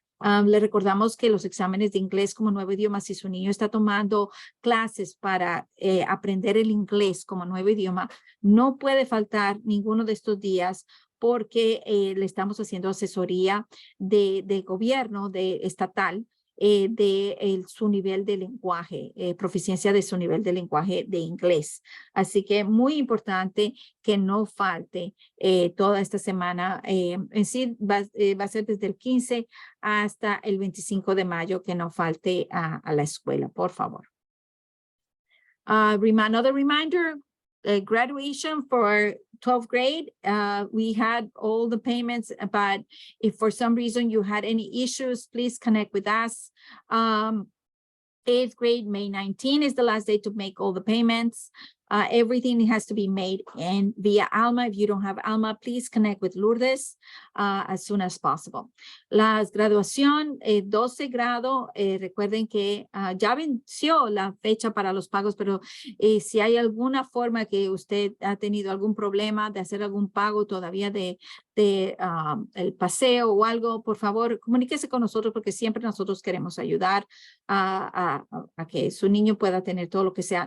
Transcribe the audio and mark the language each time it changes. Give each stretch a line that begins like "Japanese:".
Spanish: Le recordamos que los exámenes de inglés como nuevo idioma, si su niño está tomando clases para aprender el inglés como nuevo idioma, no puede faltar ninguno de estos días porque le estamos haciendo asesoría de gobierno, estatal, de su nivel de lenguaje, proficiencia de su nivel de lenguaje de inglés. Así que muy importante que no falte toda esta semana. En sí va a ser desde el 15 hasta el 25 de mayo que no falte a la escuela, por favor.
English: Another reminder, graduation for 12th grade, we had all the payments, but if for some reason you had any issues, please connect with us. 8th grade, May 19 is the last day to make all the payments. Everything has to be made via Alma. If you don't have Alma, please connect with Lourdes as soon as possible.
Spanish: La graduación, 12 grado, recuerden que ya venció la fecha para los pagos, pero si hay alguna forma que usted ha tenido algún problema de hacer algún pago todavía de el paseo o algo, por favor, comuníquese con nosotros porque siempre nosotros queremos ayudar a que su niño pueda tener todo lo que sea.